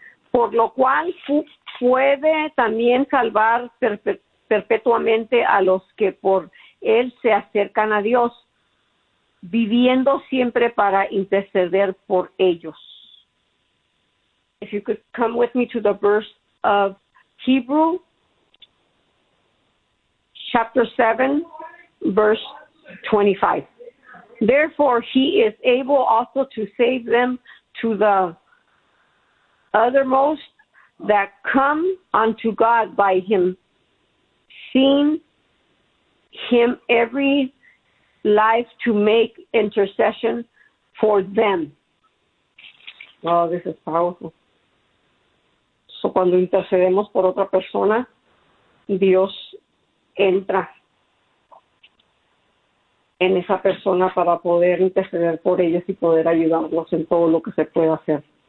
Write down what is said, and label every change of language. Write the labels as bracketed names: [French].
[Spanish] Por lo cual puede también salvar perpetuamente a los que por él se acercan a Dios, viviendo siempre para interceder por ellos. [English] If you could come with me to the verse of Hebrew, chapter 7, verse 25. Therefore, he is able also to save them to the uttermost that come unto God by him, seeing him every life to make intercession for them. Oh, this is powerful. [Spanish] So, cuando intercedemos por otra persona, Dios entra en esa persona para poder interceder por ellos y poder ayudarlos en todo lo que se pueda hacer.